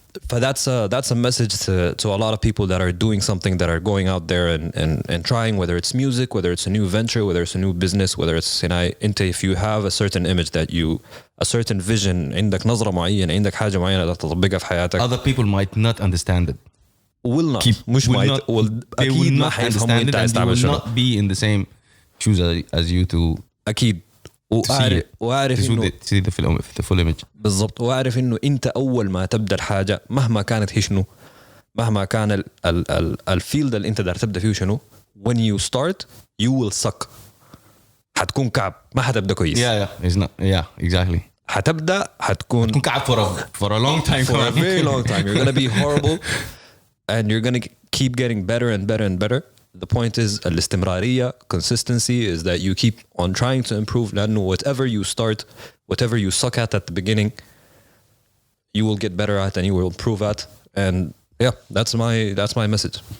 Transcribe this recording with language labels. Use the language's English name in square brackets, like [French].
[English] But that's a message to a lot of people that are doing something, that are going out there and trying, whether it's music, whether it's a new venture, whether it's a new business, whether it's if you have a certain image a certain vision [Arabic] عندك نظرة معينة عندك حاجة معينة تطبقها في حياتك. [English] Other people might not understand it. will not مش might they will not understand it and they will not be in the same shoes as you to [Arabic] أكيد وأعرف إنه [English] see the full image. [Arabic] بالضبط وأعرف إنه أنت أول ما تبدأ الحاجة مهما كانت هي شنو مهما كان الفيلد اللي أنت دار تبدأ فيه شنو [English] when you start you will suck [Arabic] حتكون كعب ما حتبدأ كويس. [English] It's not exactly. [Arabic] حتكون [English] كعب for a long time for a very long time you're gonna be horrible and you're gonna keep getting better and better and better. The point is الاستمرارية consistency is that you keep on trying to improve لأنه whatever you start whatever you suck at the beginning you will get better at and you will improve at and that's my message.